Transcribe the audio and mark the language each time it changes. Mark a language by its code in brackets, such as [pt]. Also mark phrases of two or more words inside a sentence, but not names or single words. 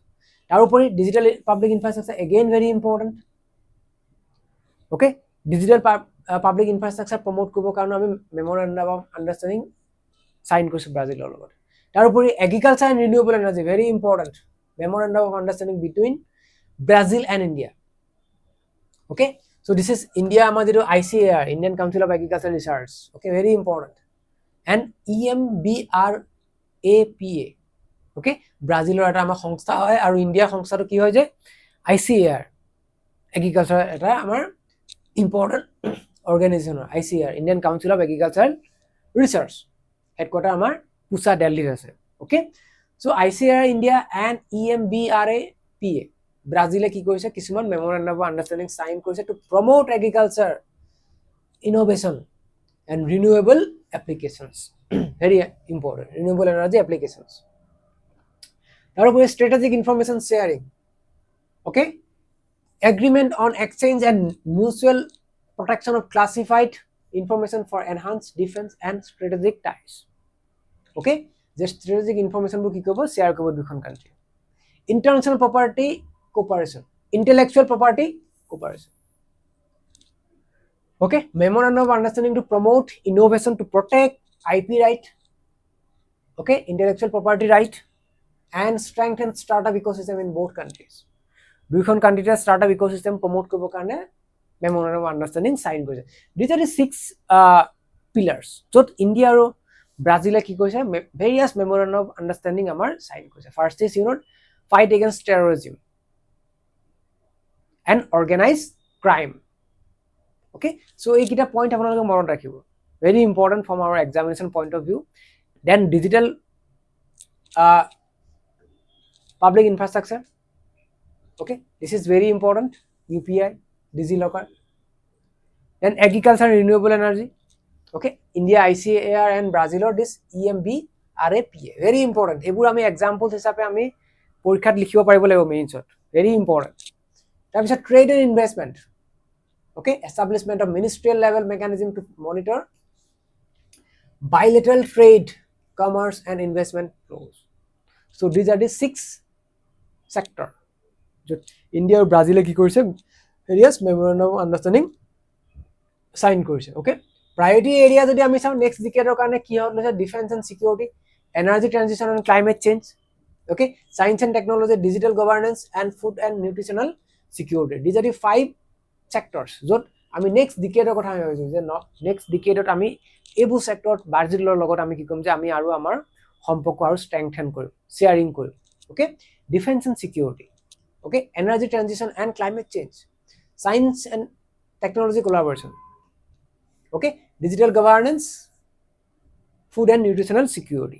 [as] তাৰ উপৰি [en] digital public infrastructure again very important okay digital public infrastructure promote [as] কৰিব কাৰণে আমি [en] memorandum of understanding sign [as] কৰিছো Brazil লগত তাৰ উপৰি [en] agriculture and renewable energy very important memorandum of understanding between Brazil and India okay so this is India [as] আমাৰ যিটো [en] ICAR Indian Council of Agricultural Research okay very important and [as] EMBRAPA okay Brazil or eta amar সংস্থা হয় আৰু India সংস্থাটো কি হয় যে ICAR agriculture এটা আমাৰ important [en] organization ICAR Indian Council of Agricultural Research headquarter [as] amar Pusa Delhi ase [en] okay so ICAR India and EMBRAPA Brazil [as] কি কৰিছে কিছুমান [en] memorandum of understanding sign korise to promote agriculture innovation and renewable applications very important renewable energy applications tarpore strategic information sharing okay agreement on exchange and mutual protection of classified information for enhanced defense and strategic ties. [as] Okay, যে [en] strategic information [as] বু কি কৰিব share কৰিব দুখন country. [en] International property cooperation, intellectual property cooperation. Okay, memorandum of understanding to promote innovation to protect IP right, okay, intellectual property right, and strengthen startup ecosystem in both countries. [as] দুইখন কান্ট্রিতে [en] startup ecosystem promote [as] কৰিব কাৰণে [en] memorandum of understanding sign [as] কৰিছে. [en] These are the 6 pillars [as] য'ত ইণ্ডিয়া আৰু ব্ৰাজিলে কি কৈছে [en] various memorandum of understanding [as] আমাৰ sign কৰিছে. [en] First is fight against terrorism and organized crime. Okay, so [as] এইকেইটা point আপোনালোকে মনত ৰাখিব, [en] very important from our examination point of view. Then digital public infrastructure. Okay, this is very important, UPI, DigiLocker. Then agriculture and renewable energy. Okay, India ICAR and Brazil or this EMBRAPA, very important. [as] এইবোৰ আমি examples হিচাপে আমি পৰীক্ষাত লিখিব পাৰিব লাগিব মেইনছত, [en] very important. তাৰপিছত trade and investment. Okay, establishment of ministerial level mechanism to monitor bilateral trade, commerce and investment flows. So these are the 6 sector [as] য'ত ইণ্ডিয়া আৰু ব্ৰাজিলে কি কৰিছে [en] various memorandum of understanding sign কৰিছে. Okay, priority area [as] যদি আমি চাওঁ [en] next decade [as] কাৰণে কি হ'ল হৈছে [en] defense and security, energy transition and climate change. Okay, science and technology, digital governance and food and nutritional security. These are the 5 sectors [as] য'ত আমি [en] next decade [as] কথা আমি ভাবিছো যে [en] next decade [as] আমি এইবোৰ sector ব্ৰাজিলৰ লগত আমি কি কৰিম যে আমি আৰু আমাৰ সম্পৰ্ক আৰু strengthen কৰিম, sharing কৰিম. [en] Okay, defense and security, okay, energy transition and climate change, science and technology collaboration, okay, digital governance, food and nutritional security.